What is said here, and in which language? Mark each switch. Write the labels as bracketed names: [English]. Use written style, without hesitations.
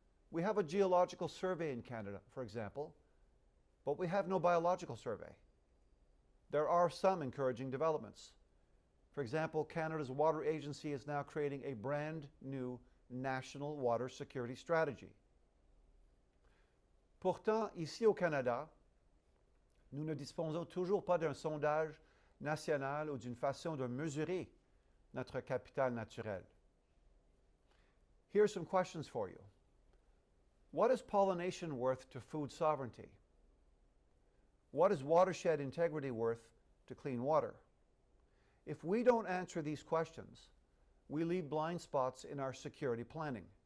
[English] We have a geological survey in Canada, for example, but we have no biological survey. There are some encouraging developments. For example, Canada's Water Agency is now creating a brand new national water security strategy. [French] Pourtant, ici au Canada, nous ne disposons toujours pas d'un sondage national ou d'une façon de mesurer notre capital naturel. [English] Here are some questions for you. What is pollination worth to food sovereignty? What is watershed integrity worth to clean water? If we don't answer these questions, we leave blind spots in our security planning.